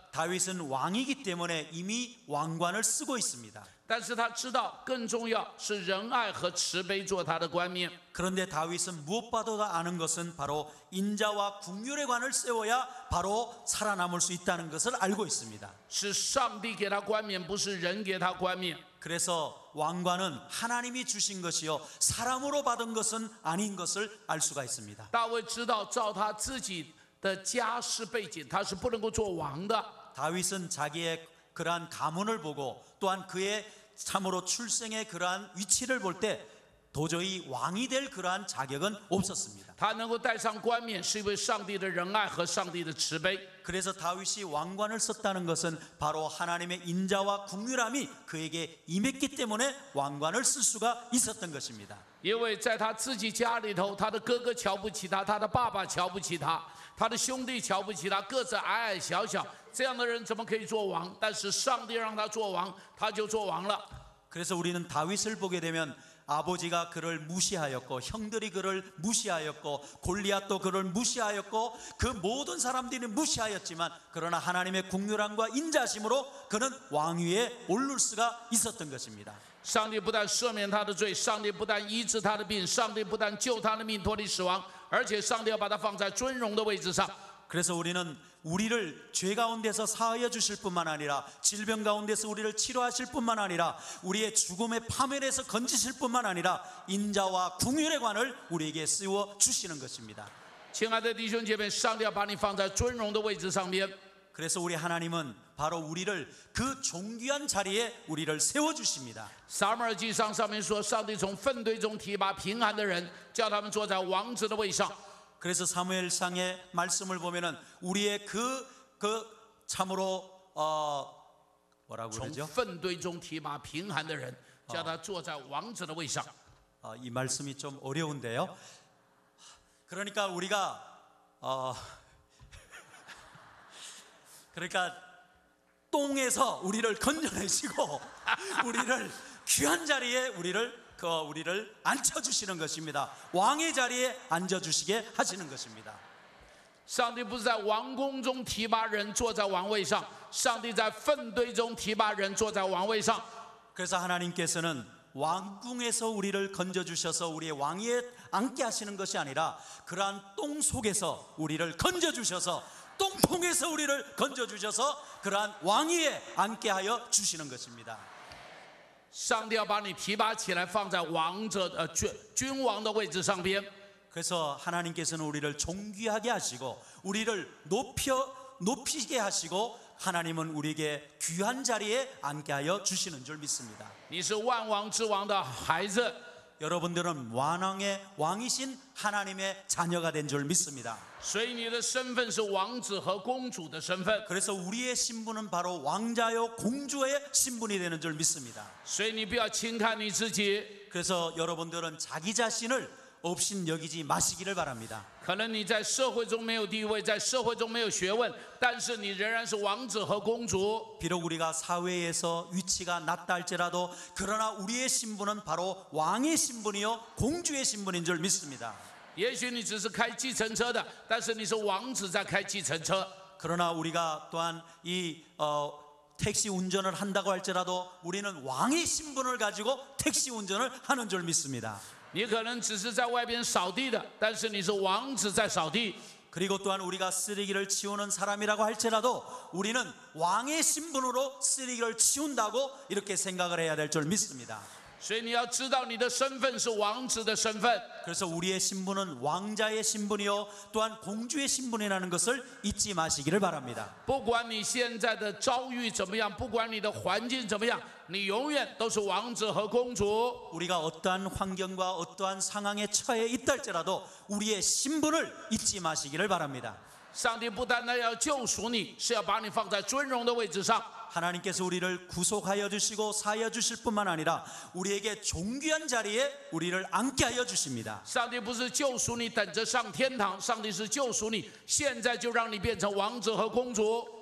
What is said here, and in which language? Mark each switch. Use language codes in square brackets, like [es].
[ko] 다윗은 왕이기 때문에 이미 왕관을 쓰고 있습니다. [zh] 但是他知道更重要是仁爱和慈悲做他的冠冕。 [ko] 그런데 다윗은 무엇보다도 아는 것은 바로 인자와 궁율의 관을 세워야 바로 살아남을 수 있다는 것을 알고 있습니다. [zh] 是上帝给他冠冕，不是人给他冠冕。 [ko] 그래서 왕관은 하나님이 주신 것이요 사람으로 받은 것은 아닌 것을 알 수가 있습니다. [zh] 大卫知道，照他自己的家世背景，他是不能够做王的。 [ko] 다윗은 자기의 그러한 가문을 보고 또한 그의 참으로 출생의 그러한 위치를 볼 때 도저히 왕이 될 그러한 자격은 없었습니다. [zh] 他能够戴上冠冕，是因为上帝的仁爱和上帝的慈悲。 [ko] 그래서 다윗이 왕관을 썼다는 것은 바로 하나님의 인자와 궁율함이 그에게 임했기 때문에 왕관을 쓸 수가 있었던 것입니다. [zh] 因为在他自己家里头，他的哥哥瞧不起他，他的爸爸瞧不起他，他的兄弟瞧不起他，个子矮矮小小，这样的人怎么可以做王？但是上帝让他做王，他就做王了。 [ko] 그래서 우리는 다윗을 보게 되면 아버지가 그를 무시하였고 형들이 그를 무시하였고 골리앗도 그를 무시하였고 그 모든 사람들이 무시하였지만 그러나 하나님의 궁률함과 인자심으로 그는 왕위에 오를 수가 있었던 것입니다. [zh] 上帝不但赦免他的罪，上帝不但医治他的病，上帝不但救他的命脱离死亡，而且上帝要把他放在尊荣的位置上。 [ko] 그래서 우리는 우리를 죄 가운데서 사하여 주실 뿐만 아니라 질병 가운데서 우리를 치료하실 뿐만 아니라 우리의 죽음의 파멸에서 건지실 뿐만 아니라 인자와 궁율의 관을 우리에게 씌워 주시는 것입니다. [zh] 亲爱的弟兄姐妹，上帝要把你放在尊荣的位置上面。 [ko] 그래서 우리 하나님은 바로 우리를 그 존귀한 자리에 우리를 세워 주십니다. [zh] 撒母耳记上上面说，上帝从粪堆中提拔平安的人，叫他们坐在王子的位上。 [ko] 그래서 사무엘상의 말씀을 보면은 우리의 그 참으로 뭐라고 [zh] 从 [ko] 그러죠? [zh] 粪堆中提拔平安的人，叫他坐在王子的位上。 [ko] 이 말씀이 좀 어려운데요. 그러니까 우리가 그러니까 똥에서 우리를 건져내시고 우리를 귀한 자리에 우리를 앉혀주시는 것입니다. 왕의 자리에 앉아주시게 하시는 것입니다. [zh] 上帝不是在王宫中提拔人坐在王位上，上帝在粪堆中提拔人坐在王位上。 [ko] 그래서 하나님께서는 왕궁에서 우리를 건져주셔서 우리의 왕위에 앉게 하시는 것이 아니라 그러한 똥 속에서 우리를 건져주셔서 똥통에서 우리를 건져주셔서 그러한 왕위에 앉게 하여 주시는 것입니다. [zh] 上帝要把你提拔起来，放在君王的位置上边。 [ko] 그래서 하나님께서는 우리를 존귀하게 하시고 우리를 높이게 하시고 하나님은 우리에게 귀한 자리에 앉게 하여 주시는 줄 믿습니다. [zh] 你是万王之王的孩子， [ko] 여러분들은 왕이신 하나님의 자녀가 된 줄 믿습니다. [zh] 所以你的身份是王子和公主的身份， [ko] 그래서 우리의 신분은 바로 왕자요 공주의 신분이 되는 줄 믿습니다. [zh] 所以你不要轻看你自己。 [ko] 그래서 여러분들은 자기 자신을 없인 여기지 마시기를 바랍니다. [zh] 可能你在社会中没有地位，在社会中没有学问，但是你仍然是王子和公主。 [ko] 비록 우리가 사회에서 위치가 낮다 할지라도 그러나 우리의 신분은 바로 왕의 신분이요 공주의 신분인 줄 믿습니다. [zh] 也许你只是开计程车的，但是你是王子在开计程车。 [ko] 그러나 우리가 또한 이 택시 운전을 한다고 할지라도 우리는 왕의 신분을 가지고 택시 운전을 하는 줄 믿습니다. [zh] 你可能只是在外边扫地的，但是你是王子在扫地。 [ko] 그리고 또한 우리가 쓰레기를 치우는 사람이라고 할지라도 우리는 왕의 신분으로 쓰레기를 치운다고 이렇게 생각을 해야 될 줄 믿습니다. [zh] 所以你要知道你的身份是王子的身份。 [ko] 그래서 우리의 신분은 왕자의 신분이요 또한 공주의 신분이라는 것을 잊지 마시기를 바랍니다. [zh] 不管你现在的遭遇怎么样，不管你的环境怎么样，你永远都是王子和公主。 [ko] 우리가 어떠한 환경과 어떠한 상황에 처해 있다 할지라도 우리의 신분을 잊지 마시기를 바랍니다. [zh] 上帝不单单要救赎你，是要把你放在尊荣的位置上。 [ko] 하나님께서 우리를 구속하여 주시고 사하여 주실 뿐만 아니라 우리에게 존귀한 자리에 우리를 앉게 하여 주십니다. [zh] 上帝不是救赎你等着上天堂，上帝是救赎你，现在就让你变成王子和公主。